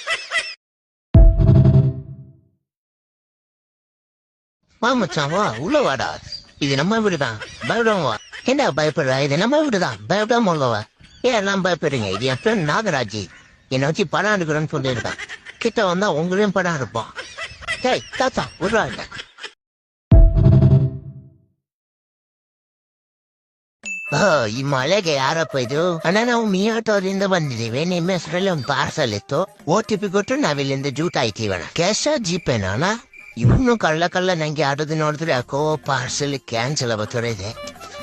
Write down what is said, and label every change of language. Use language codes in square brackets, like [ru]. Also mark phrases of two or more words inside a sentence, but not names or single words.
[ta] வா மச்சான், வா உள்ள வாடா. இது நம்ம வீடுதான், பயப்படாம வா. என்ன பயப்படுற? இது நம்ம வீடுதான், பயப்படாம உள்ளவா. எல்லாம் பயப்படுறீங்க. இது என் ஃப்ரெண்ட் நாகராஜ். என்னை வச்சு படம் எடுக்கிறேன்னு சொல்லியிருக்கான். கிட்ட வந்தா உங்களையும் படம் எடுப்போம். தாத்தா விடுறாங்க. [kn] ಈ ಮಳೆಗೆ ಯಾರಪ್ಪ ಇದು? ಅಣ್ಣ, ನಾವು ಮಿಯಾಟೋರಿಂದ ಬಂದಿದ್ದೀವಿ. ನಿಮ್ಮ ಹೆಸರಲ್ಲಿ ಒಂದು ಪಾರ್ಸಲ್ ಇತ್ತು. OTP ಕೊಟ್ಟು ನಾವಿಲ್ಲಿಂದ ಜೂಟ್ ಆಯ್ತೀವಣ್ಣ. ಕ್ಯಾಶ ಜಿಪೇನ ಅಣ್ಣ? ಇವನು ಕಳ್ಳ ನಂಗೆ ಆಡೋದು ನೋಡಿದ್ರೆ ಯಾಕೋ [en] parcel cancel [kn] ಆಗೋತರ ಇದೆ.